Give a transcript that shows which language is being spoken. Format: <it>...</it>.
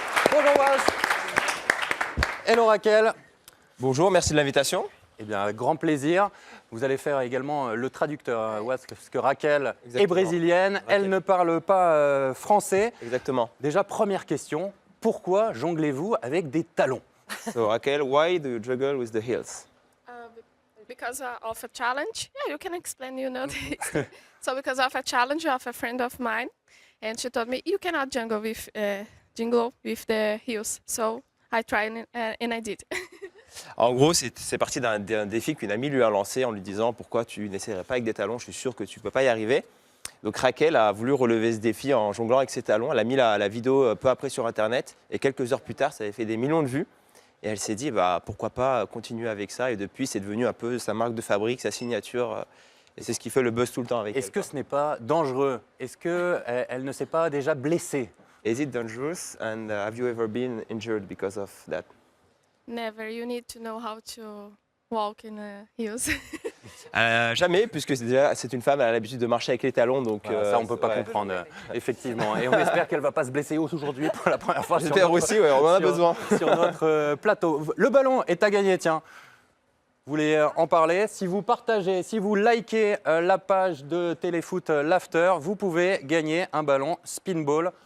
<fr>Bonjour Was.</fr> <en>Hello Raquel.</en> <fr>Bonjour, merci de l'invitation. Eh bien, grand plaisir. Vous allez faire également le traducteur, Was, parce que Raquel est brésilienne, elle ne parle pas français. Exactement. Déjà, première question, pourquoi jonglez-vous avec des talons?</fr> <en>So Raquel, why do you juggle with the heels? Because of a challenge. Yeah, you can explain, this. So because of a challenge of a friend of mine, and she told me, you cannot jingle with the heels. So I tried and I did.</en> <fr>En gros, c'est parti d'un défi qu'une amie lui a lancé en lui disant pourquoi tu n'essaierais pas avec des talons, je suis sûr que tu ne peux pas y arriver. Donc Raquel a voulu relever ce défi en jonglant avec ses talons. Elle a mis la vidéo peu après sur Internet et quelques heures plus tard, ça avait fait des millions de vues. Et elle s'est dit pourquoi pas continuer avec ça. Et depuis, c'est devenu un peu sa marque de fabrique, sa signature. Et c'est ce qui fait le buzz tout le temps avec elle. Est-ce que ce n'est pas dangereux? Est-ce qu'elle ne s'est pas déjà blessée?</fr> <en>Is it dangerous and have you ever been injured because of that? Never. You need to know how to walk in heels.</en> <fr>Jamais, puisque c'est une femme, elle a l'habitude de marcher avec les talons. Donc, voilà, ça, on ne peut pas comprendre, effectivement. Et on espère qu'elle ne va pas se blesser aujourd'hui pour la première fois. J'espère aussi, ouais, on en a besoin. Sur notre plateau. Le ballon est à gagner, tiens. Vous voulez en parler? Si vous partagez, si vous likez la page de Téléfoot l'After, vous pouvez gagner un ballon Spinball.</fr>